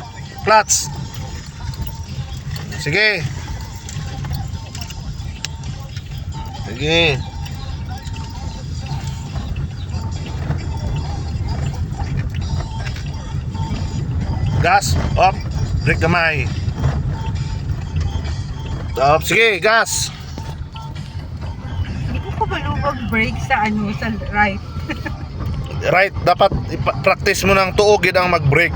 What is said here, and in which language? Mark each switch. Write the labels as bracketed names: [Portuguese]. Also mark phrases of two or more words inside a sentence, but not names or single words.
[Hiligaynon] Sige. Gas, up, brake gamay. Up, sige, gas. Hindi ko pa malubag brake sa sa right. Right, dapat practice mo ng tuog gid ang mag-brake.